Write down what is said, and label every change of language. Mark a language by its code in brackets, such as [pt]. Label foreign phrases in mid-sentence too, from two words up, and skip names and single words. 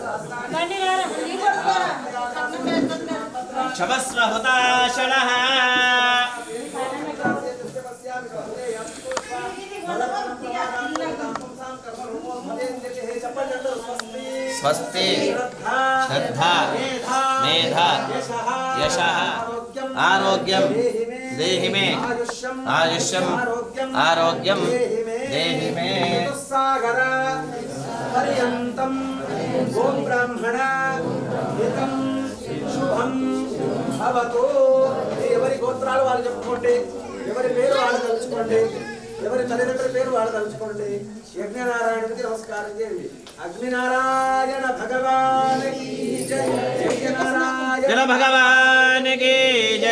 [sa] क्षमस्व हुताशनः स्वस्ति श्रद्धा मेधा यशः आरोग्यं देहि मे आयुष्यं आरोग्यं देहि मे सागर पर्यंतम ओम ब्राह्मणा हितं शुभं भवतु [te] ఎవరి గోత్రాలు వాళ్ళు చెప్పుకోండి ఎవరి పేరు వాళ్ళు తలుచుకోండి ఎవరి తల్లిదండ్రుల పేరు వాళ్ళు తలుచుకోండి యజ్ఞనారాయణుడికి నమస్కారం చేయండి అగ్నినారాయణ భగవానికి జై యజ్ఞనారాయణ జన భగవానికి జై